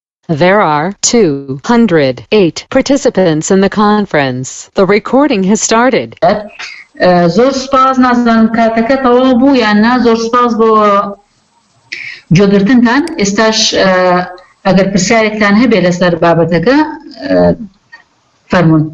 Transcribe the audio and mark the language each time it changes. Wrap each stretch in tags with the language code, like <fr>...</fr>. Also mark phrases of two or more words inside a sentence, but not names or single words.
<en>There are 208 participants in the conference. The recording has started.</en> <ckb>زۆر سپاس نازانم کاتەکە تەواو بوو یان نا زۆر سپاس بۆ جۆگرتنتان ئێستاش ئەگەر پرسیارێکتان هەبێ لەسەر بابەتەکە فەرموون</ckb>